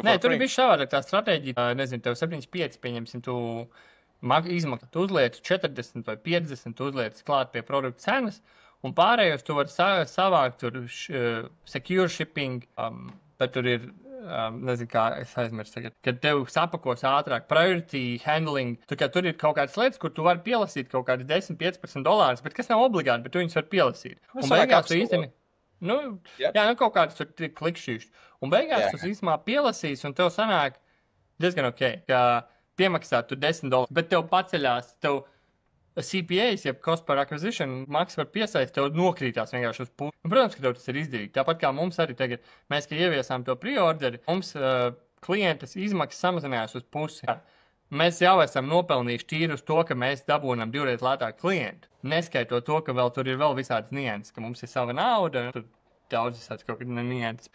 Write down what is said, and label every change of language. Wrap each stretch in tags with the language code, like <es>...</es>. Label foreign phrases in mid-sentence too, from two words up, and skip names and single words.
<lv>Nē, tur ir bišķi savādāk tā stratēģija. Nezinu, tev 75, pieņemsim, tu izmaksā, tu uzliec 40 vai 50, tu uzliec klāt pie produkta cenas, un pārējos tu vari savākt tur</lv> <en>secure shipping,</en> <lv>bet tur ir nezinu, kā es aizmirstu tagad, kad tev sapakos ātrāk,</lv> <en>priority handling,</en> <lv>tur ir kaut kādas lietas, kur tu vari pielasīt kaut kādas $10-15, bet kas nav obligāti, bet tu viņus var pielasīt. Un beigās tu īsteni, kaut kādas tur klikšķīšas. Un beigās tu īstenībā pielasīs, un tev sanāk diezgan ok, ka piemaksāt tu $10, bet tev paceļās, tev CPAs, jeb</lv> <en>cost per acquisition,</en> <lv>maksa par piesaist, tev nokrītās vienkārši uz pusi. Protams, ka tev tas ir izdevīgi. Tāpat kā mums arī tagad, mēs, ka ieviesām to preorderi, mums klientas izmaksas samazinājās uz pusi. Mēs jau esam nopelnījuši tīri uz to, ka mēs dabūnam 2 reizes lētāk klientu. Neskaitot to, ka vēl tur ir vēl visādas nianses, ka mums ir sava nauda, tur daudz visāds kaut kāds nianses.</lv>